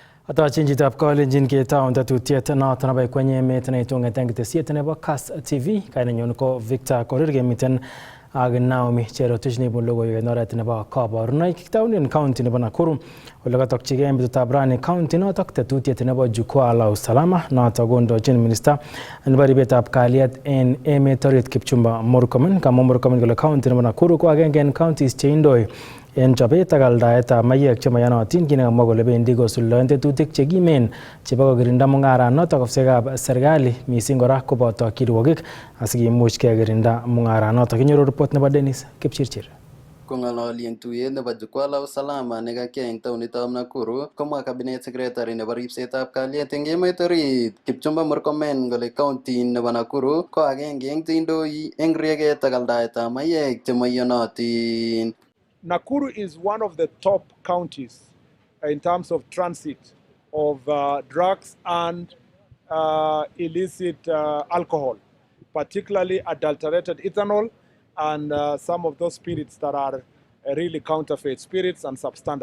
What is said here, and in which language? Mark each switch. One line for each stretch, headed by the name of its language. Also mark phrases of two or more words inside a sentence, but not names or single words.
Kalenjin: Atochin chitab kalenjin ketaun tetutiet noton nebo Ikweny Emet neitung'eten ketesiet nebo Kass TV. Kainenyin ko Victor Korir, kemiten ak Naomi Cherotich neibun logoiwek en oret nebo kaborunoik. Kitaunen county nebo Nakuru ole katokchigei betutab rani county notok tetutiet nebo
Swahili: jukwaa la usalama
Kalenjin: notok kondochin minister nebo ribetab kalyet en emet orit Kipchumba Murkomen. Kamwa Murkomen kole county nebo Nakuru ko agenge en counties cheindoi en chobet ak aldaetab mayek chemayanotin, kinekamwa kole bendi kosuldaen tetutik chekimen chebo kokirinda mung'aranotok ofisiekab serikali mising kora koboto kirwogik asikimuch kekirinda mung'aranotok. Kinyoru report nebo Dennis Kipchirchir. Kong'ololi en tuyet nebo
Swahili: jukwaa la usalama
Kalenjin: nekakiyai en taonitab Nakuru, komwa
English: cabinet secretary
Kalenjin: nebo ripsetab kalyet en emet orit Kipchumba Murkomen kole county nebo Nakuru ko agenge en cheindoi en rieket ak aldaetab mayek chemoiyonotin.
English: Nakuru is one of the top counties in terms of transit of drugs and illicit alcohol, particularly adulterated ethanol and some of those spirits that are really counterfeit spirits and substandard.